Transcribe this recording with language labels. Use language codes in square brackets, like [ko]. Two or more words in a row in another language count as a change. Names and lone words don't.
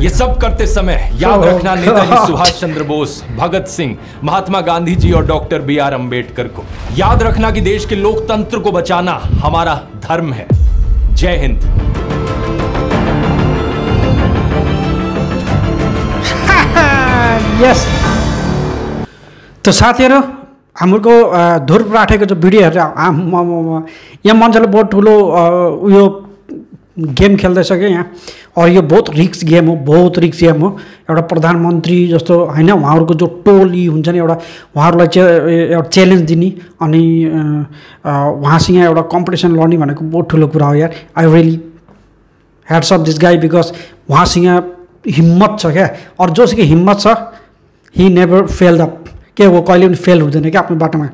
[hi] ये सब करते समय याद रखना नेताजी सुभाष चंद्र बोस, भगत सिंह, महात्मा गांधी जी और डॉक्टर BR अम्बेडकर को। याद रखना कि देश के लोकतंत्र को बचाना हमारा धर्म है। जय हिंद। [ne] यस, तो साथीहरु हाम्रो ध्रुव राठेको जो भिडियो हेरेर यहाँ मान्छेले बहुत ठुलो उयो गेम खेल्दैछ क्या यहाँ, और यो बहुत [en] risk game [ne] हो, बहुत [en] risk game [ne] हो। एउटा प्रधानमन्त्री जस्तो हैन, उहाँहरूको जो टोली हुन्छ नि, एउटा उहाँहरूलाई चाहिँ एउटा च्यालेन्ज दिने अनि उहाँसँग एउटा कम्पिटिसन लड्ने भनेको बहुत ठुलो कुरा हो यार। [en] I really hats off this guy, because [ne] उहाँसँग हिम्मत छ क्या, और जोसँग हिम्मत छ [en] he never failed up [ne] के, वो कहिले पनि फेल हुँदैन क्या आफ्नो बाटोमा।